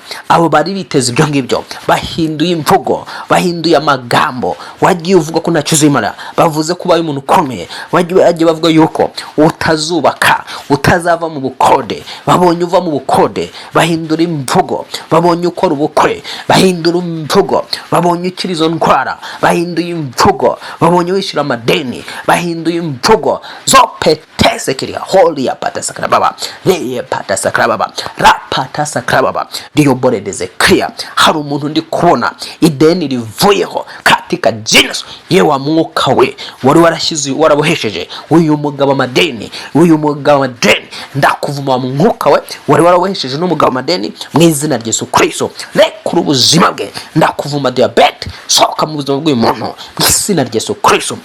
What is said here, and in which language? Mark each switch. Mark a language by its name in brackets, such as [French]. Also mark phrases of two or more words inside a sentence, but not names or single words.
[Kinyarwanda] Abo bari biteze ibyo ngibyo bahinduye imvugo, bahinduye amagambo, wagiye uvuga ko ntacyo uzimara, bavuze ko ubaye umuntu ukomeye, wagiye bavuga yuko utazubaka, utazava mu bukode. Babonye uva mu bukode, bahindura imvugo. Babonye ukora ubukwe, bahindura imvugo. Babonye ukira izo ndwara, bahinduye imvugo. Babonye wishyura amadeni, bahinduye imvugo. Zopete resekiria holy apata sakrababa le pata sakrababa rapata sakrababa ndiyo boredeze clear. Hari umuntu ndi kubona ideni rivuyeho katika Jesus yewa mwuka we wari warashize warabohesheje uyu mugabo amadeni ndakuvuma mu mwuka we wari warabohesheje n'umugabo amadeni mu izina rya Yesu Kristo. Rekura ubuzima bwe, ndakuvuma diabetes soka mu buzima bw'umuntu mu izina rya Yesu Kristo.